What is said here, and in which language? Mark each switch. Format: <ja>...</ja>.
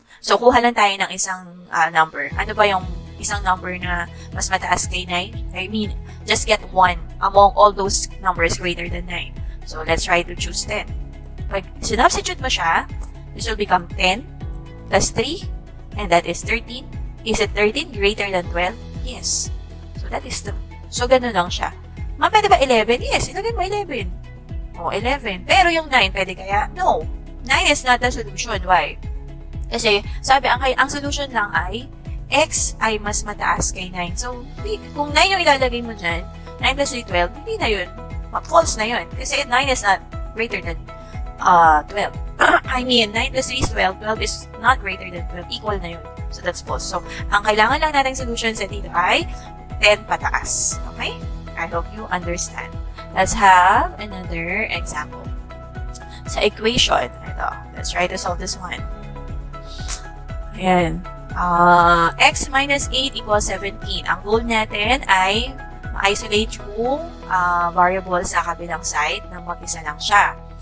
<tl>So, kuha lang tayo ng isang number. Ano ba yung isang number na mas mataas kay 9?</tl> <en>I mean, just get one among all those numbers greater than 9. So, let's try to choose 10.</en> <tl>Pag sinubstitute mo siya,</tl> <en>this will become 10 plus 3, and that is 13. Is it 13 greater than 12? Yes. So, that is the...</en> <tl>So, ganun lang siya. Ma'am, pwede ba 11? Yes, ilagay mo 11. O, 11. Pero yung 9, pwede kaya? No.</tl> <en>9 is not the solution. Why?</en> <tl>Kasi, sabi, ang solution lang ay x ay mas mataas kay 9. So, kung 9 yung ilalagay mo dyan, 9 plus 3, 12, hindi na yun. False na yun.</tl> <en>Kasi 9 is not greater than 12. I mean, 9 plus 3 is 12. 12 is not greater than 12.</en> <tl>Equal na yun.</tl> <en>So, that's false.</en> <tl>So, ang kailangan lang nating solution sa dito ay 10 pataas.</tl> <en>Okay? I hope you understand. Let's have another example.</en> <tl>Sa equation, ito.</tl> <en>Let's try to solve this one. Ayan. X minus 8 equals 17.</en> <tl>Ang goal natin ay ma-isolate yung variable sa kabilang side nang mag-isa lang siya.</tl>